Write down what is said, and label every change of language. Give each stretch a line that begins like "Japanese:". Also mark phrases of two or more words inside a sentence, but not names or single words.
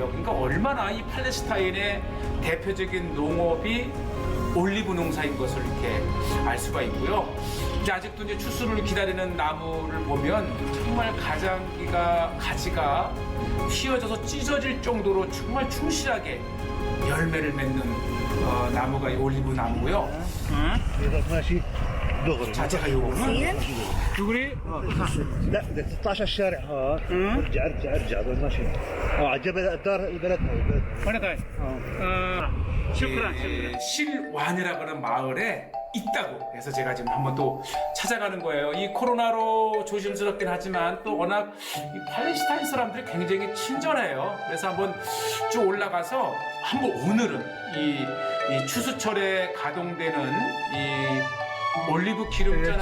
Korean: 그러니까 얼마나 이 팔레스타인의 대표적인 농업이 올리브 농사인 것을 이렇게 알 수가 있고요. 이제 아직도 이제 추수를 기다리는 나무를 보면 정말 가지가 휘어져서 찢어질 정도로 정말 충실하게 열매를 맺는 나무가 이 올리브 나무고요.
Arabic: ماشي دغري
Korean: 자, 제가 요거는 누구리?
Arabic: لا بدك تطلع على الشارع ها ارجع ضل ماشي على جبل الدار البلد
Korean: 실완이라고 하는 마을에 있다고 해서 제가 지금 한번 또 찾아가는 거예요. 이 코로나로 조심스럽긴 하지만 또 워낙 이 팔레스타인 사람들이 굉장히 친절해요. 그래서 한번 쭉 올라가서 한번 오늘은 이 추수철에 가동되는 이 올리브 기름자는